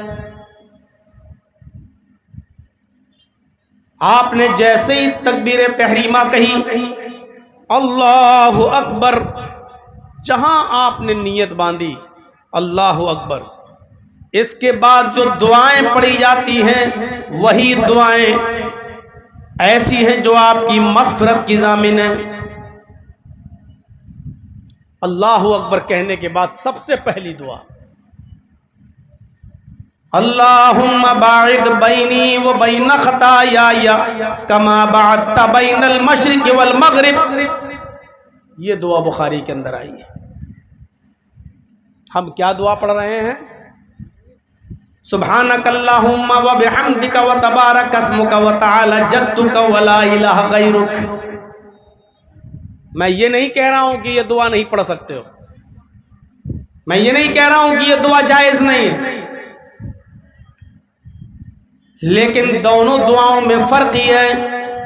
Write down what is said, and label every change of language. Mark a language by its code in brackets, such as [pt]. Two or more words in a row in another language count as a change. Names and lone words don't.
[ur] آپ نے جیسے ہی تکبیر تحریمہ کہی [ar] اللہ اکبر، [ur] جہاں آپ نے نیت باندھی [ar] اللہ اکبر، [ur] اس کے بعد جو دعائیں پڑھی جاتی ہیں وہی دعائیں ایسی ہیں جو آپ کی مغفرت کی ضامن ہیں۔ [ar] اللہ اکبر [ur] کہنے کے بعد سب سے پہلی دعا [ar] اللہم باعد بینی و بین خطایای کما بعدت بین المشرق والمغرب، [ur] یہ دعا بخاری کے اندر آئی ہے۔ ہم کیا دعا پڑھ رہے ہیں؟ [ar] سبحانک اللہم و بحمدک و تبارک اسمک و تعالی جدک و لا الہ غیرک۔ [ur] میں یہ نہیں کہہ رہا ہوں کہ یہ دعا نہیں پڑھ سکتے ہو، میں یہ نہیں کہہ رہا ہوں کہ یہ دعا جائز نہیں ہے، لیکن دونوں دعاؤں میں فرق یہ ہے